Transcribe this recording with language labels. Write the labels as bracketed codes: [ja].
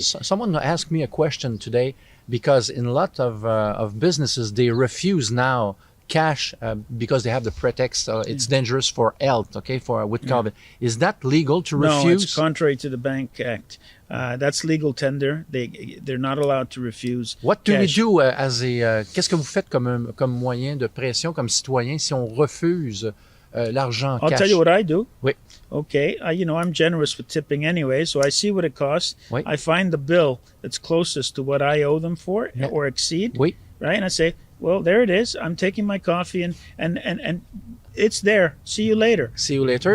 [en] Someone asked me a question today because in a lot of businesses, they refuse now cash because they have the pretext it's dangerous for health, okay, with COVID. Is that legal to refuse? No, it's contrary to the Bank Act. That's legal tender. They're not allowed to refuse. What do we cash. do [fr] qu'est-ce que vous faites comme moyen de pression, comme citoyen, si on refuse l'argent [en] I'll cash? tell you what I do. [fr] Oui. [en] Okay, I'm generous with tipping anyway, so I see what it costs. [fr] Oui. [en] I find the bill that's closest to what I owe them for Yeah. or exceed. [fr] Oui. [en] Right, and I say, well, there it is. I'm taking my coffee and it's there. See you later. See you later.